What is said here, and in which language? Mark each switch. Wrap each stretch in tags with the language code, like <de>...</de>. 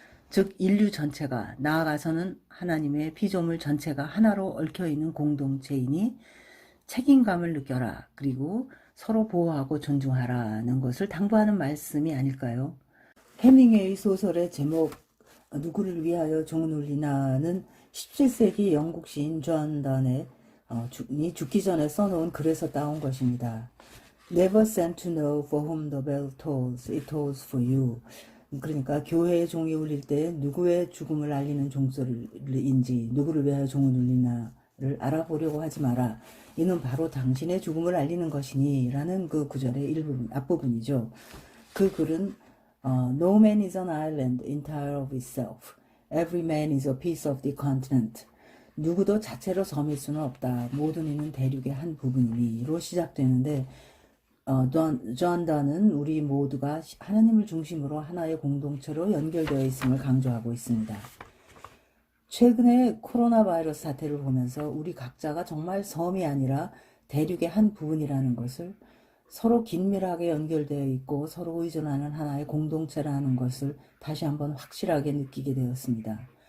<ko>즉 인류 전체가 나아가서는 하나님의 피조물 전체가 하나로 얽혀있는 공동체이니 책임감을 느껴라 그리고 서로 보호하고 존중하라는 것을 당부하는 말씀이 아닐까요? 해밍웨이 소설의 제목 누구를 위하여 종은 울리나는 17세기 영국 시인 존 던이 죽기 전에 써놓은 글에서 따온 것입니다.</ko> <en>Never sent to know for whom the bell tolls, it tolls for you.</en> <ko>그러니까 교회의 종이 울릴 때 누구의 죽음을 알리는 종소리인지 누구를 위하여 종은 울리나를 알아보려고 하지 마라. 이는 바로 당신의 죽음을 알리는 것이니 라는 그 구절의 앞부분이죠. 그 글은</ko> <en>No man is an island entire of itself. Every man is a piece of the continent.</en> <ko>누구도 자체로 섬일 수는 없다. 모든 이는 대륙의 한 부분이니로 시작되는데 존 던은 우리 모두가 하나님을 중심으로 하나의 공동체로 연결되어 있음을 강조하고 있습니다. 최근에 코로나 바이러스 사태를 보면서 우리 각자가 정말 섬이 아니라 대륙의 한 부분이라는 것을 서로 긴밀하게 연결되어 있고 서로 의존하는 하나의 공동체라는 것을 다시 한번 확실하게 느끼게 되었습니다.</ko>